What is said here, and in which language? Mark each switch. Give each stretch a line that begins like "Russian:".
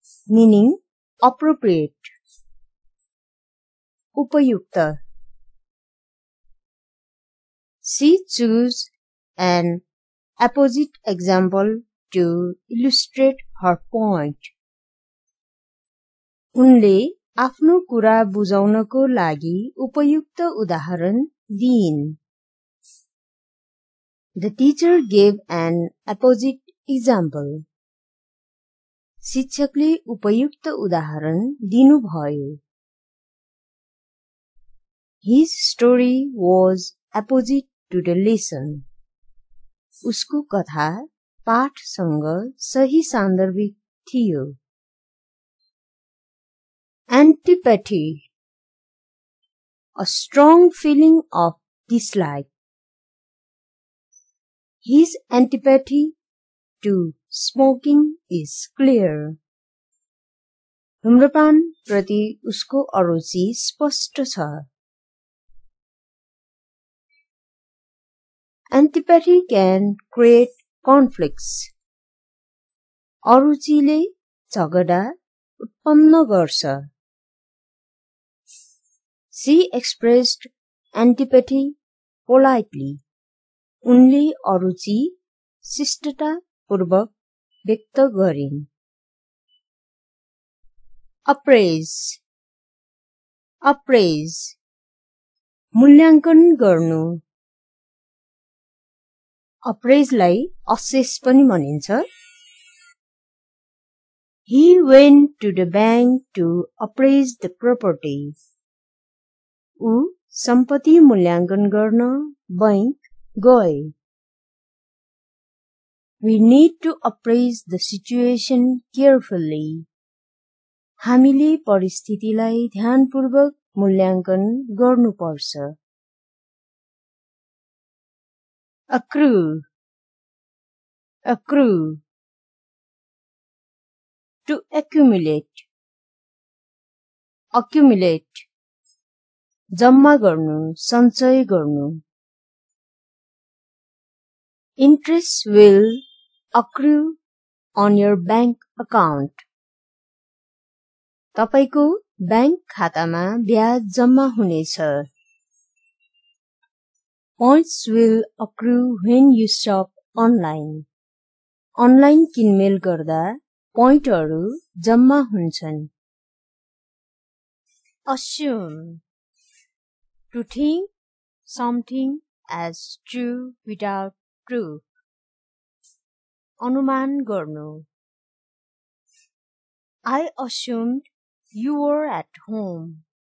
English: Meaning appropriate.
Nepali: उपयुक्त.
English: She chose an opposite example to illustrate her point.
Nepali: उनले आफ्नो कुरा बुझाउनको लागि उपयुक्त उदाहरण दिइन्.
English: The teacher gave an opposite example.
Nepali: शिक्षकले उपयुक्त उदाहरण दिनुभयो.
English: His story was opposite to the lesson.
Nepali: उसको कथा पाठसँग सही सान्दर्भिक थियो.
English: Antipathy. A strong feeling of dislike. His antipathy to smoking is clear.
Nepali: धूम्रपान प्रति उसको अरुचि स्पष्ट छ.
English: Antipathy can create conflicts.
Nepali: अरुचिले झगडा उत्पन्न गर्छ.
English: She expressed antipathy politely.
Nepali: उनले अरुचि शिष्टतापूर्वक व्यक्त गरिन्.
English: Appraise. Appraise.
Nepali: मूल्याङ्कन गर्नु. Appraiseलाई assess पनि भनिन्छ.
English: He went to the bank to appraise the property.
Nepali: ऊ सम्पत्ति मूल्याङ्कन गर्न बैंक गए.
English: We need to appraise the situation carefully.
Nepali: हामीले परिस्थितिलाई ध्यानपूर्वक मूल्याङ्कन गर्नुपर्छ.
English: Accrue. Accrue. To accumulate. Accumulate.
Nepali: जम्मा गर्नु, सञ्चय गर्नु.
English: Interest will accrue on your bank account.
Nepali: तपाईको बैंक खातामा ब्याज जम्मा हुनेछ.
English: Points will accrue when you shop online.
Nepali: Online किनमेल गर्दा पोइन्टहरू जम्मा हुन्छन्.
English: Assume. To think something as true without proof.
Nepali: अनुमान गर्नु.
English: I assumed you were at home.